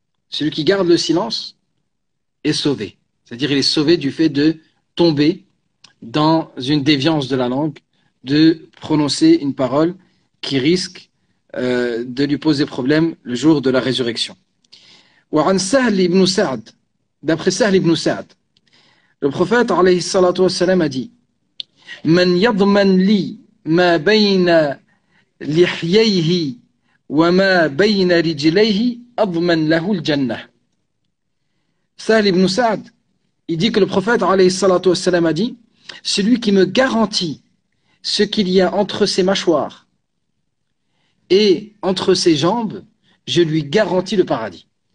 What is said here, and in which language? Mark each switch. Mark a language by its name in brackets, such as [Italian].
[French] Celui qui garde le silence est sauvé. C'est-à-dire il est sauvé du fait de tomber dans une déviance de la langue, de prononcer une parole qui risque de lui poser problème le jour de la résurrection. [Arabic] وعن سهل بن سعد, [French] d'après Sahl ibn Sa'd, le prophète alayhi salatu wassalam a dit: [Arabic] من يضمن لي ما بين لحييه وما بين رجليه أضمن له الجنة. [French] Sahl ibn Sa'd, il dit que le prophète alayhi salatu wassalam a dit: celui qui me garantit ce qu'il y a entre ses mâchoires et entre ses jambes, je lui garantis le paradis.